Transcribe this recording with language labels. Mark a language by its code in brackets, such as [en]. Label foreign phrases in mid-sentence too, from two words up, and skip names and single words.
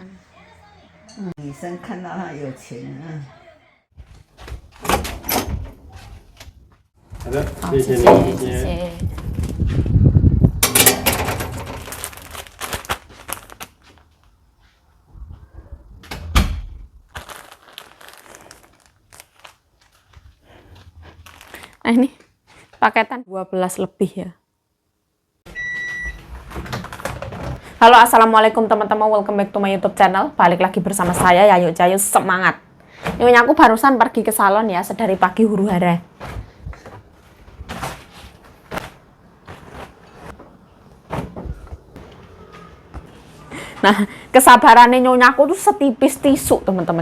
[zh] 女生看到他有钱啊。好的，好，谢谢谢，谢你，谢 [id] 谢。Nah ini paketan 12 lebih ya. Halo assalamualaikum teman-teman, [en] welcome back to my YouTube channel. [id] Balik lagi bersama saya Yayu Jayu, semangat. Nyonya aku barusan pergi ke salon ya, sedari pagi huru hara. Nah, kesabarannya nyonyaku tuh setipis tisu, teman-teman.